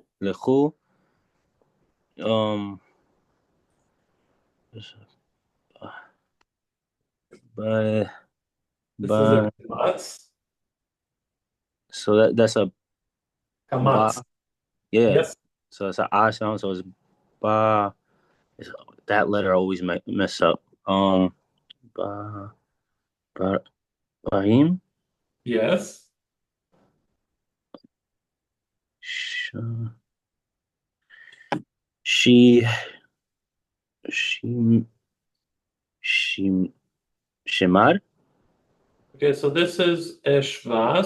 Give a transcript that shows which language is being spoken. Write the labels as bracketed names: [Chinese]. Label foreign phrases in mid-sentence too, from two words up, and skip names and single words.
[English] leku. Um. By This is a by. kamatz. So that's a ba. Kamatz. Yeah. Yes. So it's a I sound. So it's ba. It's, that letter always mess up. Ba ba bahim. Yes. Sh- She she she shemar. Okay, so this is eshva.